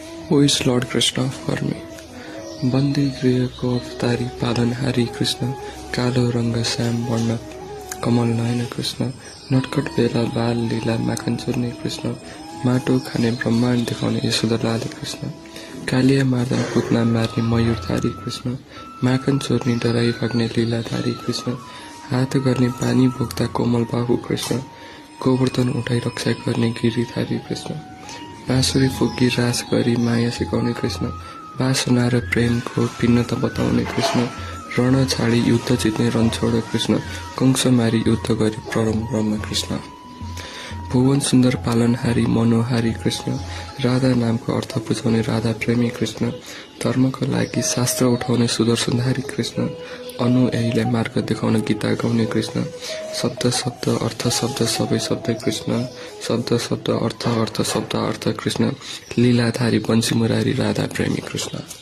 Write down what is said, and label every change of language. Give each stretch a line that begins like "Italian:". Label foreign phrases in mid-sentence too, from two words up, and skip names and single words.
English: Who is Lord Krishna for me?
Nepali: बन्दी गृहको अवतारी पालनहारी कृष्ण, कालो रङ्ग श्याम वर्ण कमल नयन कृष्ण, नटखट बेला बाल लीला माखन चोर्ने कृष्ण, माटो खाने ब्रह्माण्ड देखाउने यशोदा लाल कृष्ण, कालिया मार्दा पुतना मार्ने मयूरधारी कृष्ण, माखन चोर्ने डराई भाग्ने लीलाधारी कृष्ण, हात गर्ने पानी भोक्ता कोमल बाहु कृष्ण, गोवर्धन उठाई रक्षा गर्ने गिरीधारी कृष्ण, बाँसुरी फुकी रास गरी माया सिकाउने कृष्ण, वासना र प्रेमको भिन्नता बताउने कृष्ण, रण छाडी युद्ध जित्ने रणछोड कृष्ण, कंस मारी युद्ध गरी परम ब्रह्म कृष्ण। भुवन सुन्दर पालनहारी मनोहारी कृष्ण, राधा नामको अर्थ बुझाउने राधा प्रेमी कृष्ण, धर्मको लागि शास्त्र उठाउने सुदर्शनधारी कृष्ण, अनु यहीलाई मार्ग देखाउन गीता गाउने कृष्ण, शब्द शब्द अर्थ शब्द सबै शब्द कृष्ण, शब्द शब्द अर्थ अर्थ शब्द अर्थ कृष्ण, लीलाधारी बन्सी मुरारी राधा प्रेमी कृष्ण।